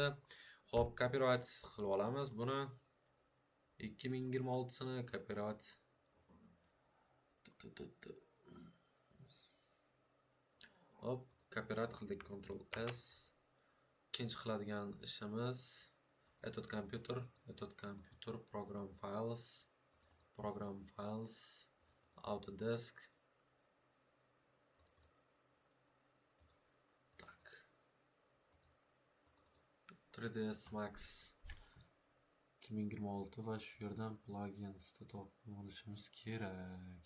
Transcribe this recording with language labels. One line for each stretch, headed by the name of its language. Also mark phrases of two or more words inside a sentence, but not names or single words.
Uzbek: Xo'p, copyright qilib olamiz buni. 2026-sini copyright Hop, copyright qildik, Ctrl S. Ikkinchi qiladigan ishimiz Etot computer, program files, Autodesk. Tak. 3ds Max 2026 va shu yerdan plugins topib olishimiz kerak.